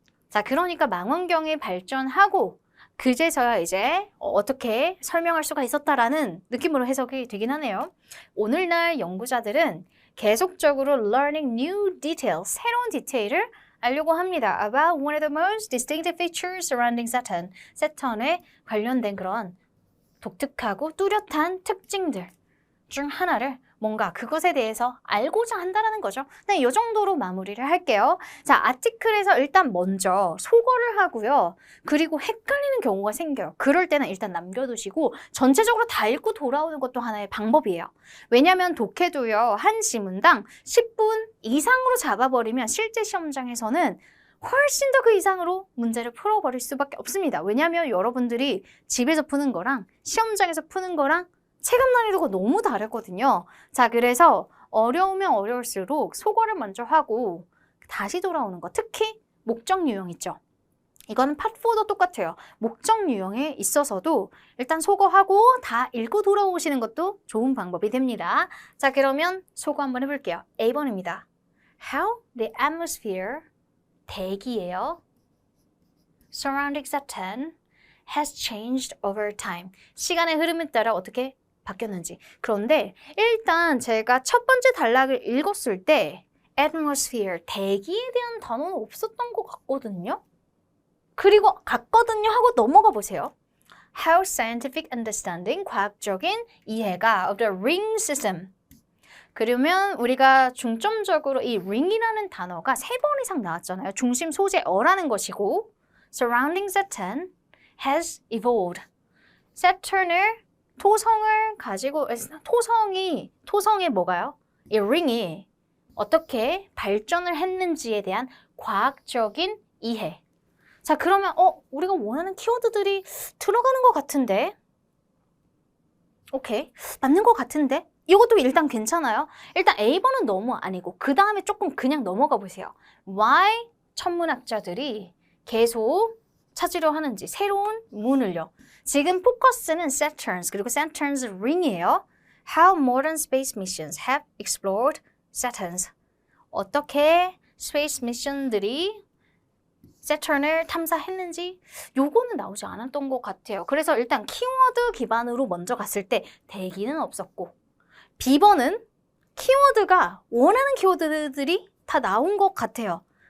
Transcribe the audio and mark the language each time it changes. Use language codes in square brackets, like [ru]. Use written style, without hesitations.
[ko] 자, 그러니까 망원경이 발전하고 그제서야 이제 어떻게 설명할 수가 있었다라는 느낌으로 해석이 되긴 하네요. 오늘날 연구자들은 계속적으로 [en] learning new details, [ko] 새로운 디테일을 알려고 합니다. [en] About one of the most distinctive features surrounding Saturn. [ko] 세턴에 관련된 그런 독특하고 뚜렷한 특징들 중 하나를 뭔가 그것에 대해서 알고자 한다는 거죠. 네, 이 정도로 마무리를 할게요. 자, 아티클에서 일단 먼저 소거를 하고요. 그리고 헷갈리는 경우가 생겨요. 그럴 때는 일단 남겨두시고 전체적으로 다 읽고 돌아오는 것도 하나의 방법이에요. 왜냐하면 독해도요. 한 지문당 10분 이상으로 잡아버리면 실제 시험장에서는 훨씬 더 그 이상으로 문제를 풀어버릴 수밖에 없습니다. 왜냐하면 여러분들이 집에서 푸는 거랑 시험장에서 푸는 거랑 체감 난이도가 너무 다르거든요. 자, 그래서 어려우면 어려울수록 소거를 먼저 하고 다시 돌아오는 거. 특히 목적 유형 있죠. 이건 팟4도 똑같아요. 목적 유형에 있어서도 일단 소거하고 다 읽고 돌아오시는 것도 좋은 방법이 됩니다. 자, 그러면 소거 한번 해볼게요. A번입니다. [en] How the atmosphere, [ko] 대기예요. [en] Surrounding Saturn has changed over time. [ko] 시간의 흐름에 따라 어떻게 바뀌었는지. 그런데 일단 제가 첫 번째 단락을 읽었을 때 atmosphere, 대기에 대한 단어는 없었던 것 같거든요. 그리고 같거든요 하고 넘어가 보세요. [en] How scientific understanding, [ko] 과학적인 이해가 [en] of the ring system. [ko] 그러면 우리가 중점적으로 이 ring이라는 단어가 3번 이상 나왔잖아요. 중심 소재어라는 것이고 [en] surrounding Saturn has evolved. [ko] Saturn을 토성을 가지고 토성의 뭐가요? 이 ring이 어떻게 발전을 했는지에 대한 과학적인 이해. 자, 그러면 우리가 원하는 키워드들이 들어가는 것 같은데 오케이. 맞는 것 같은데? 이것도 일단 괜찮아요. 일단 A번은 너무 아니고 그 다음에 조금 그냥 넘어가 보세요. Why 천문학자들이 계속 찾으려 하는지 새로운 문을요. 지금 포커스는 Saturn's 그리고 Saturn's ring이에요. [en] How modern space missions have explored Saturn's. [ko] 어떻게 스페이스 미션들이 세턴을 탐사했는지 요거는 나오지 않았던 것 같아요. 그래서 일단 키워드 기반으로 먼저 갔을 때 대기는 없었고 B번은 키워드가 원하는 키워드들이 다 나온 것 같아요.